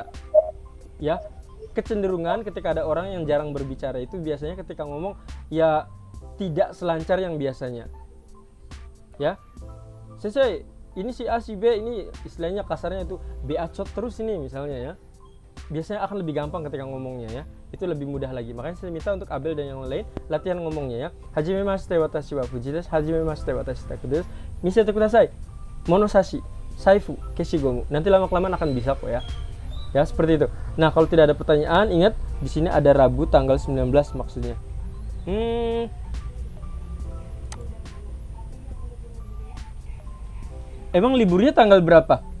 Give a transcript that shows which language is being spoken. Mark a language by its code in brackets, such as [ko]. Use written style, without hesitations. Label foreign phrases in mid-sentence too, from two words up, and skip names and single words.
[id] Ya, kecenderungan ketika ada orang yang jarang berbicara itu biasanya ketika ngomong ya tidak selancar yang biasanya. Ya. Sensei, ini si A si B ini istilahnya kasarnya itu beacot terus ini misalnya ya, biasanya akan lebih gampang ketika ngomongnya ya, itu lebih mudah lagi. Makanya saya minta untuk Abel dan yang lain latihan ngomongnya ya. [ja] はじめまして私はfujiです、はじめまして私takuです、見せてください, ものさし、財布、消しゴム. [id] Nanti lama-kelamaan akan bisa kok ya. Ya seperti itu. Nah, kalau tidak ada pertanyaan, ingat di sini ada Rabu tanggal 19 maksudnya. Emang liburnya tanggal berapa?